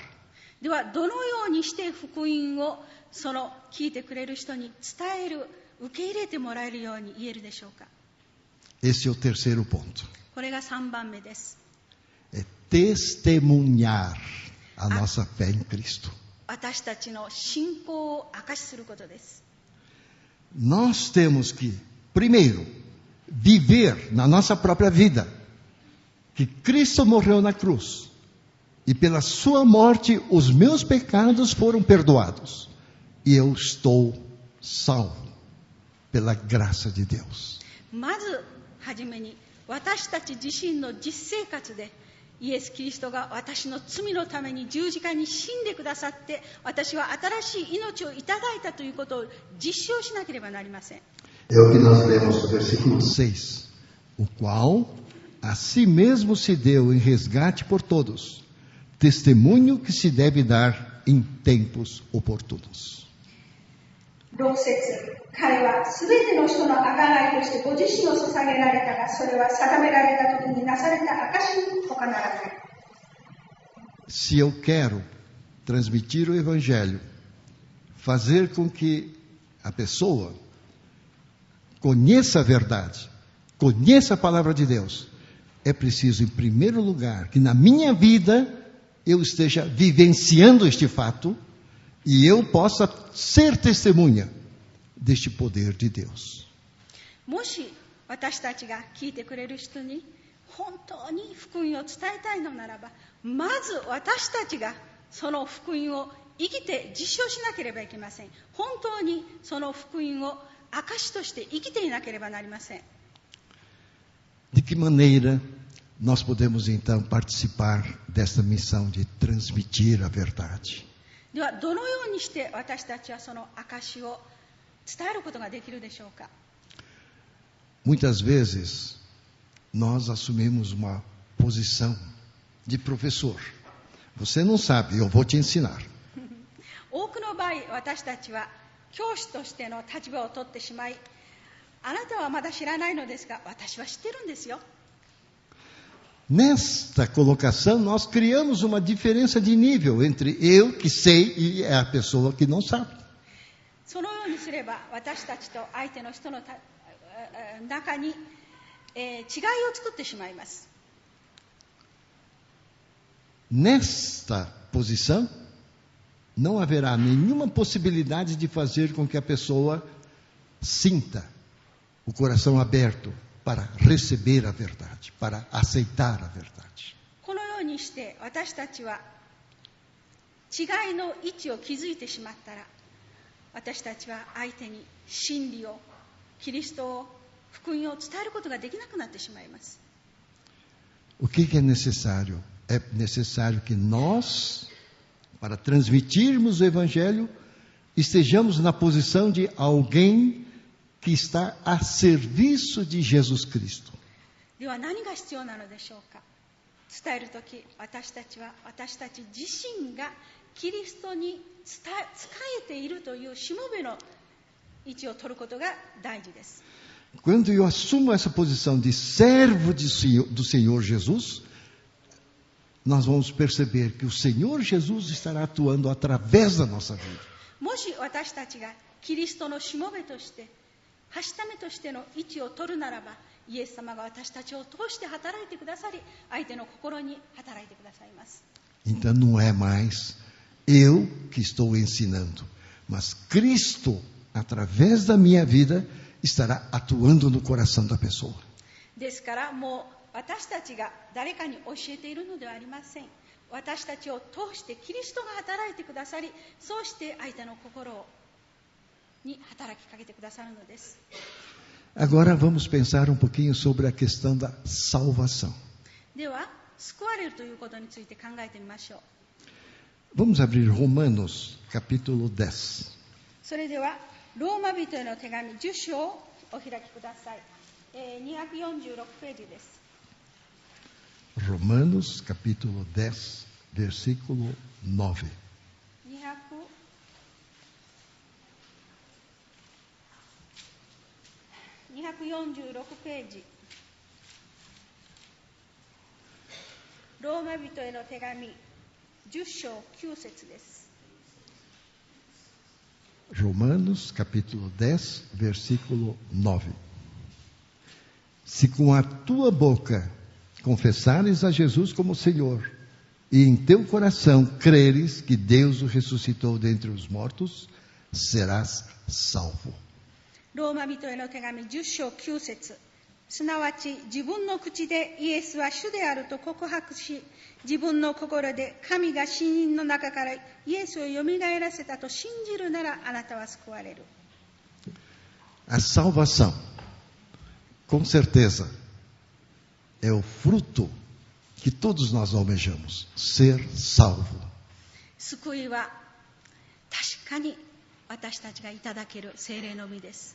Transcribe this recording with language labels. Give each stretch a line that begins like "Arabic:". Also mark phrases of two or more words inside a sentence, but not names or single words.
Japanese: ではどのようにして福音をその聞いてくれる人に伝える、 受け入れてもらえるように言えるでしょうか。
Portuguese: Esse é o terceiro ponto.
Japanese: これが3番目です。
Portuguese: É testemunhar a nossa fé em Cristo.
Japanese: 私たちの信仰を証しすることです。
Portuguese: Nós temos que, primeiro, viver na nossa própria vida que Cristo morreu na cruz e pela sua morte os meus pecados foram perdoados e eu estou salvo pela graça de Deus.
Japanese: まずはじめに私たち自身の実生活でイエス・キリストが私の罪のために十字架に死んでくださって私は新しい命をいただいたということを実証しなければなりません。
Portuguese: É o que nós lemos no versículo 6, o qual a si mesmo se deu em resgate por todos, testemunho que se deve dar em tempos oportunos.
Japanese: 6 節、彼はすべての人の贖いとしてご自身を捧げられたが、それは定められた時になされた証に他ならない。
Portuguese: Se eu quero transmitir o Evangelho, fazer com que a pessoa conheça a verdade, conheça a palavra de Deus, é preciso, em primeiro lugar, que na minha vida eu esteja vivenciando este fato e eu possa ser testemunha deste poder de Deus.
Japanese: もし私たちが聞いてくれる人に本当に福音を伝えたいのならば、まず私たちがその福音を生きて実証しなければいけません。本当にその福音を証として生きていなければなりません。
Portuguese: De que maneira nós podemos então participar desta missão de transmitir a verdade?
Japanese: ではどのようにして私たちはその証を伝えることができるでしょうか。
Portuguese: Muitas vezes nós assumimos uma posição de professor. Você não sabe, eu vou te ensinar.
Japanese: 多くの場合、私たちは教師としての立場を取ってしまい、あなたはまだ知らないのですが、私は知ってるんですよ。
Portuguese: Nesta colocação, nós criamos uma diferença de nível entre eu que sei e a pessoa que não sabe.
Japanese: そのようにすれば、私たちと相手の人の中に、違いを作ってしまいます。
Portuguese: Nesta posição, não haverá nenhuma possibilidade de fazer com que a pessoa sinta o coração aberto para receber a verdade, para aceitar a verdade.
Japanese: このようにして私たちは違いの位置を築いてしまったら、私たちは相手に真理を、キリストを、福音を伝えることができなくなってしまいます。
Portuguese: O que é necessário? É necessário que nós, para transmitirmos o Evangelho, estejamos na posição de alguém que está a serviço de Jesus Cristo.
Japanese: では何が必要なのでしょうか。伝えるとき、私たちは私たち自身がキリストに仕えているというしもべの位置を取ることが大事です。
Portuguese: Quando eu assumo essa posição de servo do Senhor Jesus, nós vamos perceber que o Senhor Jesus estará atuando através da nossa vida.
Japanese: もし私たちがキリストのしもべとして、はしためとしての位置を取るならば、イエス様が私たちを通して働いてくださり、相手の心に働いてくださいます。
Portuguese: Então não é mais eu que estou ensinando, mas Cristo, através da minha vida, estará atuando no coração da pessoa.
Japanese: ですからもう私たちが誰かに教えているのではありません。私たちを通してキリストが働いてくださり、そうして相手の心に働きかけてくださるのです。
Portuguese: Agora vamos pensar um pouquinho sobre a questão da salvação.
Japanese: では救われるということについて考えてみましょう。
Portuguese: Vamos abrir Romanos, capítulo 10.
Japanese: それではローマ人への手紙10章をお開きください。246ページです。
Portuguese: Romanos, capítulo 10, versículo 9.
Japanese: 246 ページ。ローマ人への手紙10章9節です。
Portuguese: Romanos, capítulo 10, versículo 9. Se com a tua boca confessares a Jesus como Senhor, e em teu coração creres que Deus o ressuscitou dentre os mortos, serás salvo.
Japanese: ローマ人への手紙10章9節、すなわち自分の口でイエスは主であると告白し、自分の心で神が死人の中からイエスをよみがえらせたと信じるなら、あなたは救われる。
Portuguese: A salvação, com certeza, é o fruto que todos nós almejamos, ser salvo.
Japanese: 救いは確かに私たちがいただける聖霊の実です。